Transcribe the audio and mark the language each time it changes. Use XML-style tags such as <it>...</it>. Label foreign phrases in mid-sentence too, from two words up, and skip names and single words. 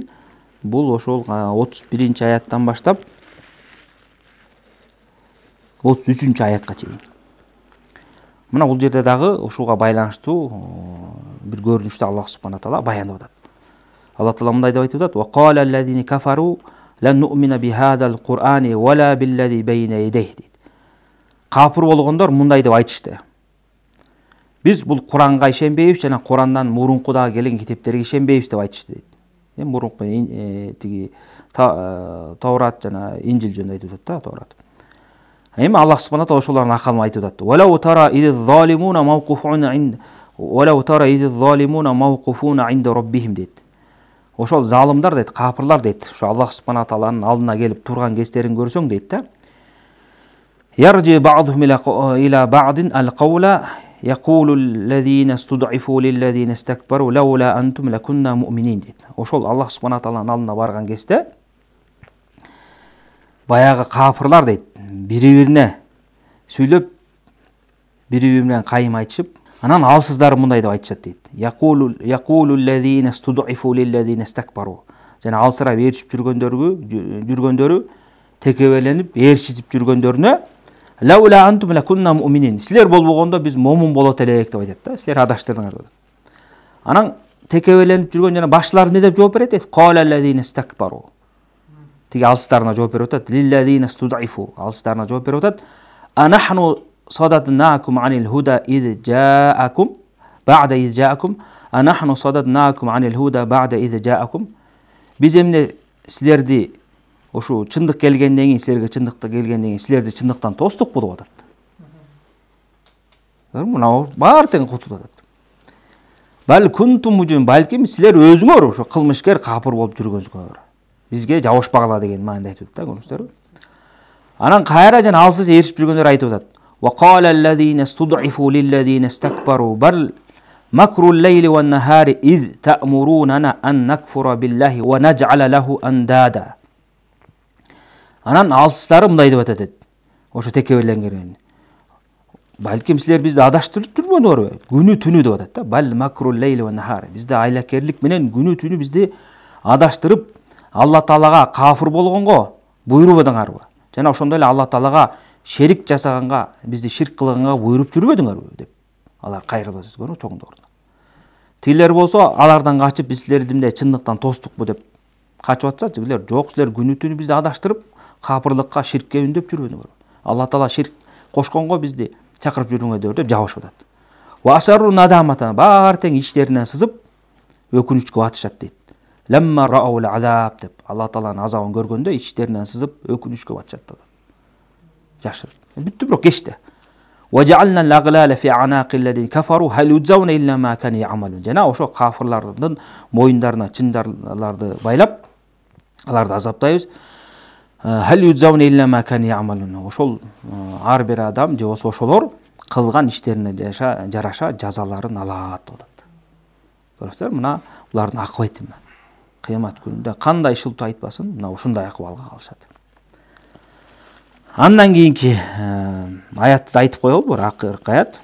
<ky>Бул ошол 31-чи аяттан баштап 33-чү аятка чейин. Мына бул жерде дагы ушуга байланыштуу бир көрүнүштү</ky> <ar>الله سبحانه تعالى</ar> <ky>баяндап атат. Алла таала мындай деп айтып атат:</ky> <ar>"وقال الذين كفروا لن نؤمن بهذا القرآن ولا بالذي بين يديه."</ar> <ky>Кафир болгондор мындай деп айтышты: Биз бул Куранга ишенбейбиз жана Курандан мурункуда келген китептерге ишенбейбиз деп айтышты дейт. Эми мурунку тиги Таурат жана Инжил жөнүндө айтып атат да, Таурат. Эми</ky> <ar>الله سبحانه تعالى</ar> <ky>ошолордун акылын айтып атат.</ky> <ar>"ولو ترى إذ الظالمون موقوفون إن ولو ترى إذ الظالمون موقوفون عند ربهم" дейт.</ar> <ky>Ошол залымдар дейт, кафирлар дейт, ошо</ky> <ar>الله سبحانه تعالى</ar> <ky>алдына келип турган кездерин көрсөң дейт да.</ky> <ar>يرجع بعضهم إلى بعض القول يقول الذين استضعفوا للذين استكبروا لولا أنتم لكنا مؤمنين дейт.</ar> <ky>Ошол</ky> <ar>الله سبحانه تعالى</ar> <ky>алдына барган кезде баягы кафирлар дейт, бири-бирине сүйлөп, бири-бири менен кайым айтышып, анан алсыздары мындай деп айтышат дейт.</ky> <ar>يقول الذين استضعفوا للذين استكبروا.</ar> <ky>Жана алсырап ээрчип жүргөндөрү текебеленип ээрчитип жүргөндөрүнө</ky> <ar>لولا أنتم لكنا مؤمنين.</ar> <ky>Силер болбогондо биз момун болот элек деп айтат да. Силер адаштырдыңар деп. Анан текебеленип жүргөн жана башчылар эмне деп жооп берет дейт?</ky> <ar>قال الذين استكبروا.</ar> <ky>Тиги алсыздарына жооп берип атат.</ky> <ar>للذين استضعفوا.</ar> <ky>Алсыздарына жооп берип атат.</ky> <ar>أنحن صددناكم عن الهدى إذ جاءكم بعد إذ جاءكم ba'da id ja'akum. أنحن صددناكم عن الهدى بعد إذ جاءكم.</ar> <ky>Биз эмне силерди ошо чындык келгенден кийин, силерге чындыкта келгенден кийин силерди чындыктан тостукпу деп атат. Мына баары тең кутулуп атат.</ky> <ar>بل كنتم مجرمين,</ar> <ky>балким силер өзүңөр ошо кылмышкер, капыр болуп жүргөнсүңөр. Бизге жабышпагыла деген маанайда айтып атат да, көрүңүздөрбү? Анан кайра жана алсыз ээрчип жүргөндөр айтып атат.</ky> <ar>وقال الذين استضعفوا للذين استكبروا بل مكر الليل والنهار إذ تأمروننا أن نكفر بالله ونجعل له أندادا.</ar> <ky>Анан алсыздары мындай деп атат. Ошо текебелленген. Балким силер бизди адаштырып жүргөнүңөрбү? Күнү түнү деп атат да.</ky> <ar>بل مكر الليل والنهار.</ar> <ky>Бизди айлакерлик менен күнү түнү бизди адаштырып, Алла Таалага кафир болгонго буйрубадыңарбы? Жана ошондой эле Алла Таалага шерик жасаганга, бизди ширк кылганга буйруп жүрбөдүңөрбү деп. Алар кайрылып атат, көрүңүз, чоңдорду. Тилер болсо алардан качып биз силерди эмне чындыктан тостукпу деп качып атса, тилер жок, силер күнү түнү бизди адаштырып, капырлыкка, ширкке үндөп жүрбөдүңөр. Алла Таала ширк кошконго бизди чакырып жүрүңөр деп жабышып атат.</ky> <ar>وأسروا الندامة,</ar> <ky>баары тең ичтеринен сызып, өкүнүчкө батышат дейт.</ky> <ar>لما رأوا العذاب</ar> <ky>деп Алла Тааланын азабын көргөндө ичтеринен сызып өкүнүшкө батышат деп. Жашыр. Бүттү бирок кечти.</ky> <ar>وَجَعَلْنَا الْأَغْلَالَ فِي أَعْنَاقِ الَّذِينَ كَفَرُوا هَلْ يُجْزَوْنَ إِلَّا مَا كَانُوا يَعْمَلُونَ.</ar> <ky>Жана ошо кафырлардын моюндарына чындарларды байлап, аларды азаптайбыз.</ky> <ar>هل يجزون إلا ما كانوا يعملون.</ar> <ky>Ошол ар бир адам же болсо ошолор кылган иштерине жараша жазаларын алат деп атат. Көрөсүздөр, мына булардын акыбайты мына. Кыямат күнүндө кандай шылтоо айтпасын, мына ушундай акыбалга калышат. Андан кийинки аятты айтып коелу, бул акыркы аят.</ky>